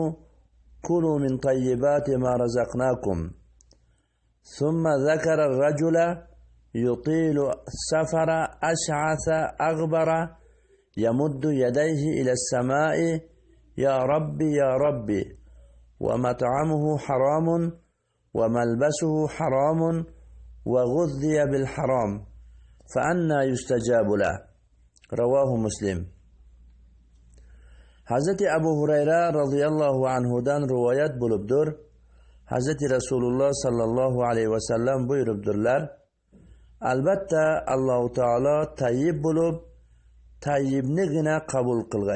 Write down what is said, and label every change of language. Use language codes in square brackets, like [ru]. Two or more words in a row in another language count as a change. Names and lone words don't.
[ar] كلوا من طيبات ما رزقناكم ثم ذكر الرجل يطيل السفر أشعث أغبر يمد يديه إلى السماء يا ربي يا ربي ومطعمه حرام وملبسه حرام وغذي بالحرام فأنى يستجاب له رواه مسلم. [uz] Hazreti Abu Hurayra radhiyallohu anhudan rivoyat bo'libdir. Hazreti Rasululloh sallallohu alayhi va sallam buyuribdirlar: Albatta Alloh taolo tayyib bo'lib, tayyibnigina qabul qilg'ay.